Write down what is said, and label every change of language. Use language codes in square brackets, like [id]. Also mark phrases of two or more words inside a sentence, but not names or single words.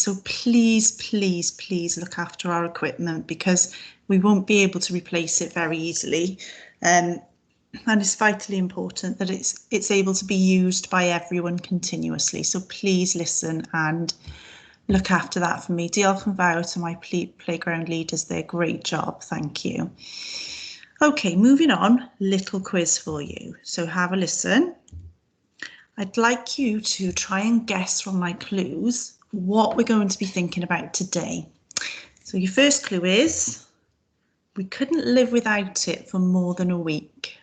[en] So please look after our equipment because we won't be able to replace it very easily. And it's vitally important that it's able to be used by everyone continuously. So please listen and look after that for me. [cy] Diolch yn fawr [en] to my playground leaders there. Great job. Thank you. Okay, moving on, little quiz for you. So have a listen. I'd like you to try and guess from my clues what we're going to be thinking about today. So your first clue is, we couldn't live without it for more than a week.